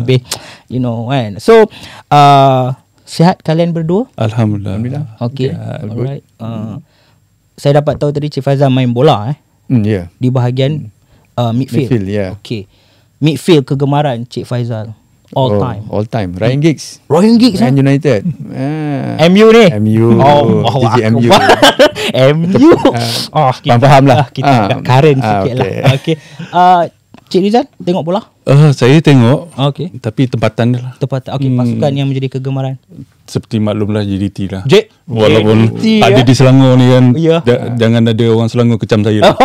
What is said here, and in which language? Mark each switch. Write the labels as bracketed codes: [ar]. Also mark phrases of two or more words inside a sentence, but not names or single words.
[ms] Lebih, [en] you know [ms] kan. So, sihat kalian berdua? Alhamdulillah. [en] Okay. Alright. [ms] Saya dapat tahu tadi Cik Faizal main bola Ya. di bahagian midfield. Midfield, ya. Okay. Midfield kegemaran Cik Faizal. [en] All time. Ryan Giggs. Ryan Giggs Man United. [ms] MU ni. MU. MU. MU. Kita faham lah. Kita agak current sikit lah. Okay. Cik Rizal tengok bola? Saya tengok. Okay. Tapi tempatan dia lah. Tempatan. Okay, pasukan yang menjadi kegemaran. Seperti maklumlah JDT lah. JDT, Walaupun ada di Selangor ni kan. Ya. Jangan ada orang Selangor kecam saya.